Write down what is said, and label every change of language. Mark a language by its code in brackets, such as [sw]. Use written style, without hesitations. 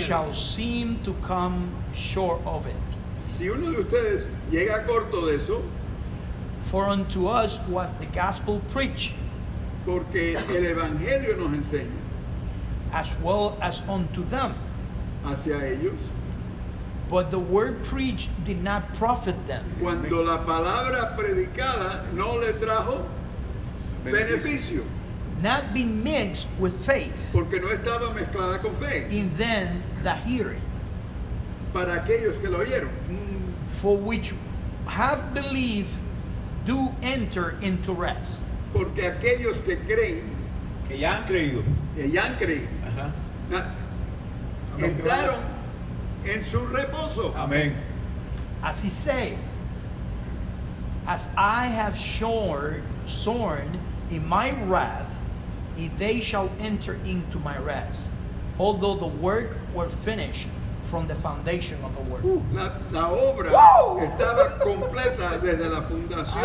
[en] shall seem to come short of it. [es] Si uno de ustedes llega corto de eso, [en] For unto us was the gospel preached, [es] porque el Evangelio nos enseña [en] as well as unto them. [es] hacia ellos, [en] But the word preached did not profit them, [es] cuando la palabra predicada no le trajo beneficio, [en] not being mixed with faith [es] porque no estaba mezclada con fe, [en] in them that hear it. [es] para aquellos que lo oyeron. [en] For which have believed do enter into rest. [es] Porque aquellos que creen, Que ya han creído. que ya han creído, Ajá. na- entraron en su reposo. Amén. [en] As he said, as I have sworn in my wrath, if they shall enter into my rest, although the work were finished from the foundation of the world. [es] La obra ¡Wow! estaba completa desde la fundación